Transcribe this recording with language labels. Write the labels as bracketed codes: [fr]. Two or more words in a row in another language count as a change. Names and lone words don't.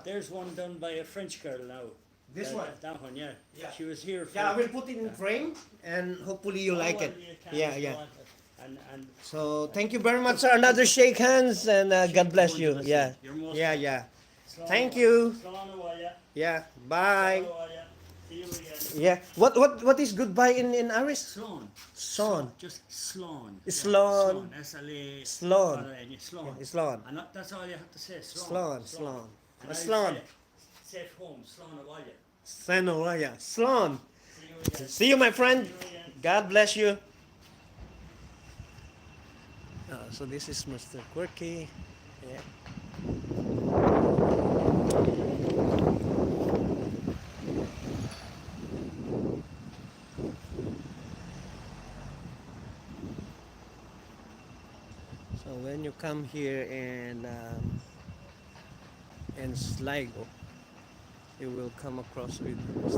[en] There's one done by a French girl now. This one? That one, yeah. Yeah. She was here for. Yeah, I will put it in frame, and hopefully you like well, it. you can Yeah, if you yeah. want it. And So thank you very much, sir. Another shake hands, and God bless you. Listen, Yeah, you're most yeah, welcome. yeah. Slán Thank a- you. [ga] slán a bhaile, [en] Yeah. Bye. [ga] slán a bhaile. [en] See you again. Yeah. What is goodbye in Irish? Slán. Son. Just slán. Slán. S-L-A. Slán. Slán. Slán. And that's all you have to say. Slán. Slán. Slán. And I Slán. say at home, [ga] slán a bhaile. [en] Senolaya. Slán. See you again. See you, my friend. See you again. God bless you. So this is Mr. Quirke. Yeah. So when you come here in Sligo, you will come across with Mr.